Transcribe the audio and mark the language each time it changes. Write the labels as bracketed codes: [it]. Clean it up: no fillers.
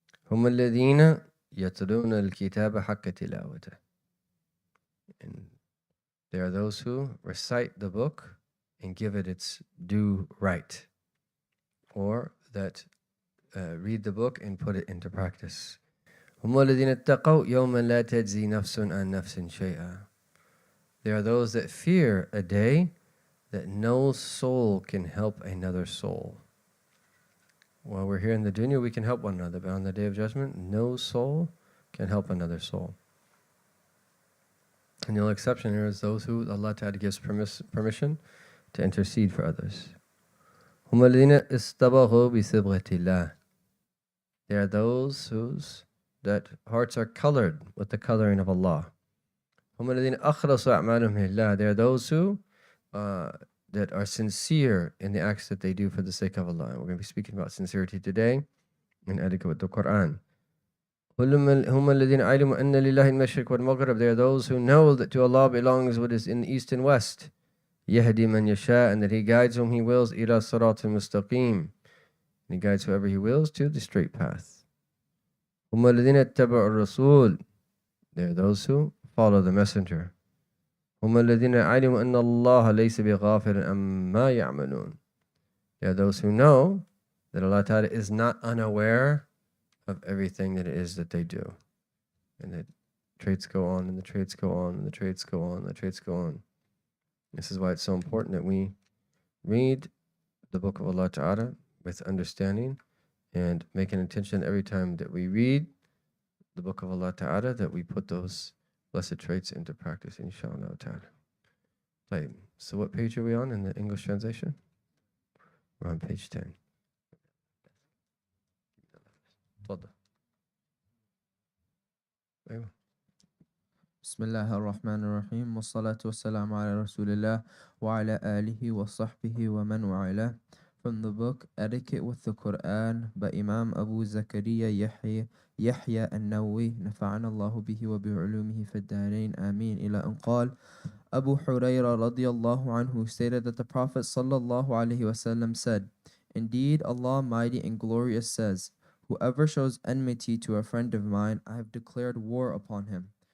[ar] هُمَ الَّذِينَ يَتْلُونَ الْكِتَابَ حَقَّ تِلَاوَتِهِ. [en] And they are those who recite the book and give it its due right, or that read the book and put it into practice. [ar] هم الذين اتقوا يوما لا تجزي نفس عن نفس شيئا. [en] They are those that fear a day that no soul can help another soul. While we're here in the dunya, we can help one another, but on the Day of Judgment, no soul can help another soul. And the only exception here is those who Allah Ta'ala gives permission to intercede for others. [ar] هم الذين استبغوا بصبغة الله. [en] They are those whose that hearts are colored with the coloring of Allah. [ar] هم الذين أخلصوا أعمالهم لله. [en] They are those who that are sincere in the acts that they do for the sake of Allah. We're going to be speaking about sincerity today in etiquette with the Quran. [ar] هم الذين علموا أن لله المشرق والمغرب. [en] They are those who know that to Allah belongs what is in the east and west. [ar] يهدي من يشاء, [en] and that He guides whom He wills [ar] إلى صراط مستقيم. [en] And He guides whoever He wills to the straight path. [ar] هم الذين اتبعوا الرسول. [en] They are those who follow the messenger. [ar] هم الذين علموا أن الله ليس بغافل عما يعملون. [en] They are those who know that Allah Ta'ala is not unaware of everything that it is that they do. And that traits go on, and the traits go on, and the traits go on, and the traits go on. This is why it's so important that we read the book of Allah Ta'ala with understanding, and make an intention every time that we read the book of Allah Ta'ala that we put those blessed traits into practice, inshallah ta'ala. Right. So what page are we on in the English translation? We're on page 10. [ar] تفضل. أيوة. بسم الله الرحمن الرحيم والصلاة والسلام على رسول الله وعلى آله وصحبه ومن والاه. [en] From the book Etiquette with the Quran by Imam Abu Zakaria Yahya [ar] النووي نفعنا الله به وبعلومه في الدارين آمين إلى أن قال [en] Abu Hurairah radiyallahu anhu stated that the Prophet sallallahu alaihi wasallam said, Indeed, Allah Mighty and Glorious says, Whoever shows enmity to a friend of mine, I have declared war upon him.